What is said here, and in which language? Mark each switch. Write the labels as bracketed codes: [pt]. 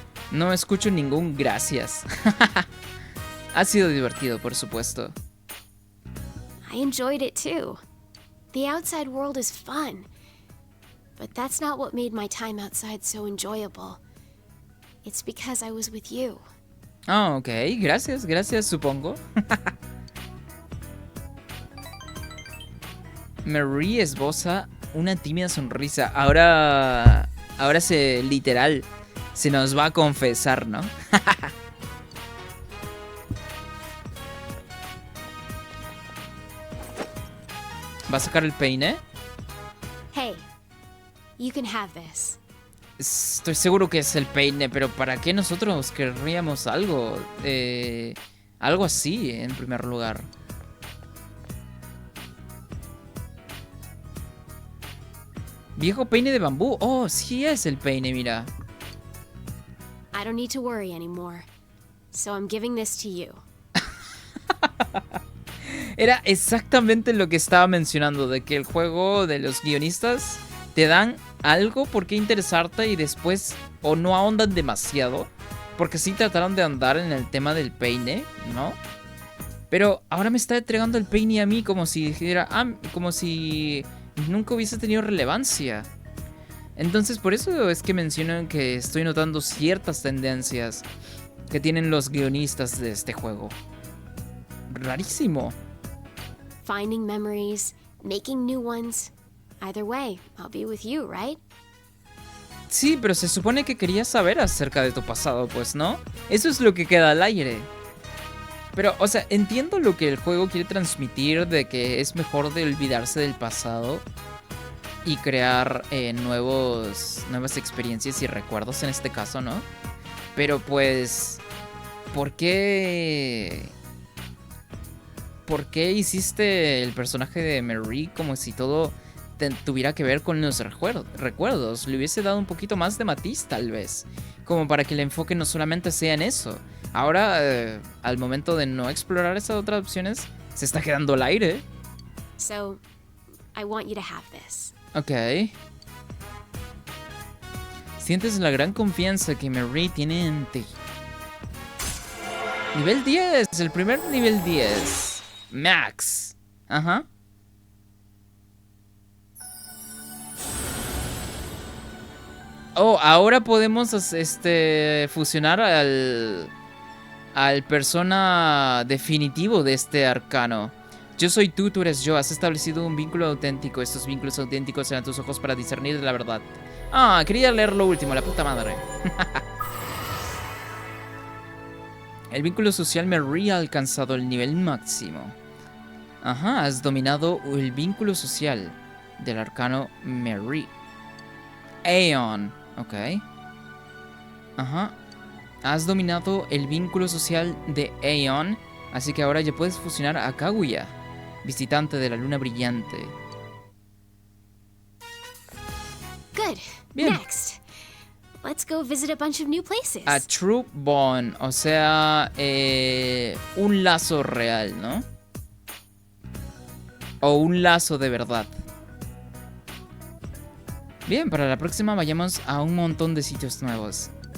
[es] No escucho ningún gracias. Ha sido divertido, por supuesto. [en] I enjoyed it too. The outside world is fun. But that's not what made my time outside so enjoyable. It's because I was with you. [es] Ah, ok. Gracias, supongo. Marie esboza una tímida sonrisa. Ahora literal, se nos va a confesar, ¿no? ¿Va a sacar el peine? [en] Hey, you can have this. [es] Estoy seguro que es el peine, pero ¿para qué nosotros querríamos algo? Algo así, en primer lugar. Viejo peine de bambú. Oh, sí es el peine, mira. [en] I don't need to worry anymore. So I'm giving this to you. [es] Era exactamente lo que estaba mencionando, de que el juego de los guionistas te dan algo por qué interesarte y después o no ahondan demasiado, porque sí trataron de andar en el tema del peine, ¿no? Pero ahora me está entregando el peine a mí como si dijera, como si nunca hubiese tenido relevancia. Entonces por eso es que mencionan que estoy notando ciertas tendencias que tienen los guionistas de este juego. Rarísimo. [en] Finding memories, making new ones. Either way, I'll be with you, right? [es] Sí, pero se supone que querías saber acerca de tu pasado, pues, ¿no? Eso es lo que queda al aire. Pero, o sea, entiendo lo que el juego quiere transmitir de que es mejor de olvidarse del pasado y crear nuevas experiencias y recuerdos en este caso, ¿no? Pero pues, ¿por qué hiciste el personaje de Marie como si todo tuviera que ver con los recuerdos? Le hubiese dado un poquito más de matiz, tal vez, como para que el enfoque no solamente sea en eso. Ahora, al momento de no explorar esas otras opciones, se está quedando al aire. [en] So, I want you to have this. Ok. [es] Sientes la gran confianza que Marie tiene en ti. Nivel 10, el primer nivel 10. Max. Ajá. Oh, ahora podemos fusionar al persona definitivo de este arcano. Yo soy tú, tú eres yo. Has establecido un vínculo auténtico. Estos vínculos auténticos serán tus ojos para discernir la verdad. Ah, quería leer lo último, la puta madre. El vínculo social Marie ha alcanzado el nivel máximo. Ajá, has dominado el vínculo social del arcano Marie. Aeon, ok. Ajá. Has dominado el vínculo social de Aeon, así que ahora ya puedes fusionar a Kaguya, visitante de la luna brillante. [en] Good. [es] Bien. [en] Next, let's go visit a bunch of new places. A true bond, [es] o sea, un lazo real, ¿no? O un lazo de verdad. Bien, para la próxima vayamos a un montón de sitios nuevos.